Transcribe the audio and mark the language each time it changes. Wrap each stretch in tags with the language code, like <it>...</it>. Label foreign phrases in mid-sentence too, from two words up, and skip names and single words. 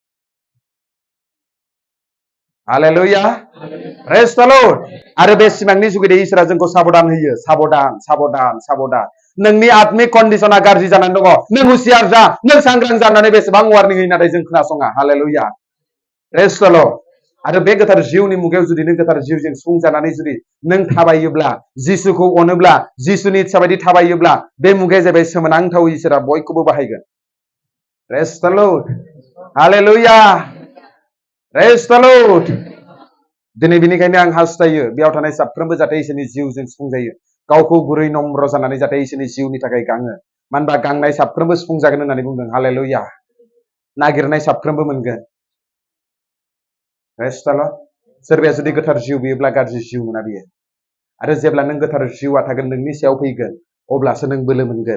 <brx>हालेलुया</brx> <en>praise the Lord</en> <brx>आरो बे सिमांनि जुगिदै इसोरा जोंखौ साबधान होयो साबधान साबधान साबधान नोंनि आत्मिक कन्डिशना गाज्रि जानानै दङ नों हुसियार जा नों सांग्रां जानानै बेसेबां वार्निं होयो नाथाय जों खोनासङा हालेलुया</brx> <en>praise the Lord</en> <brx>आरो बे गोथार जिउनि मुगायाव जुदि नों गोथार जिउजों सुफुंजानानै जुदि नों थाबायोब्ला जिसुखौ अनोब्ला जिसुनि इच्छा बायदि थाबायोब्ला बे मुगाया जाबाय सोमोनांथाव इसोरा बयखौबो बाहायगोन</brx> <en>praise the Lord</en> <brx>हालेलुया</brx> <en>praise the Lord</en> <brx>दिनै बेनिखायनो आं हास्थायो बेयाव थानाय साफ्रोमबो जाहाथे इसोरनि जिउजों सुफुंजायो गावखौ गुरै नम्र जानानै जाहाथे इसोरनि जिउनि थाखाय गाङो मानो होनबा गांनाय साफ्रोमबो सुफुंजागोन होननानै बुंदों हालेलुया नागिरनाय साफ्रोमबो मोनगोन</brx> <en>praise the Lord</en> <brx>सोरबाया जुदि गोथार जिउ बियोब्ला गाज्रि जिउ मोना बियो आरो जेब्ला नों गोथार जिउआ थागोन नोंनि सायाव फैगोन अब्लासो नों बोलो मोनगोन</brx>